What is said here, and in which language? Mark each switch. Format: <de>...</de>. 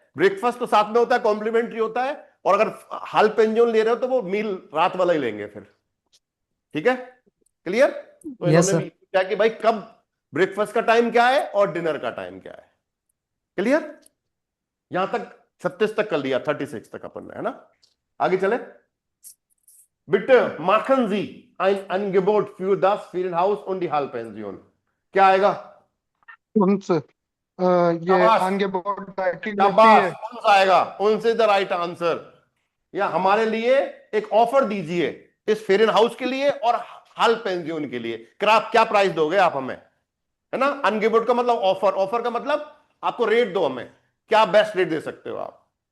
<hi>Breakfast तो साथ में होता है, कॉम्प्लीमेंट्री होता है, और अगर हाल पेंजियन ले रहे हो तो वो मील रात वाला ही लेंगे फिर। ठीक है? क्लियर? तो यस इन्होंने भी सर। क्या कि भाई कब ब्रेकफास्ट का टाइम क्या है और डिनर का टाइम क्या है। क्लियर? यहां तक 36 तक कर लिया, 36 तक अपन ने, है ना? आगे चले।</hi> <de>बिtte machen Sie ein Angebot für das Ferienhaus und die Halbpension,</de> <hi>क्या आएगा? उनसे ये शाबाश, आगे बोर्ड बैटिंग लेती शाबाश, है। उनसे आएगा, उनसे द राइट आंसर। या हमारे लिए एक ऑफर दीजिए इस फेरिन हाउस के लिए और हाल पेंजियन के लिए, क्या प्राइस दोगे आप हमें, है ना? अनगिवर्ड का मतलब ऑफर, ऑफर का मतलब आपको रेट दो हमें, क्या बेस्ट रेट दे सकते हो आप।</hi>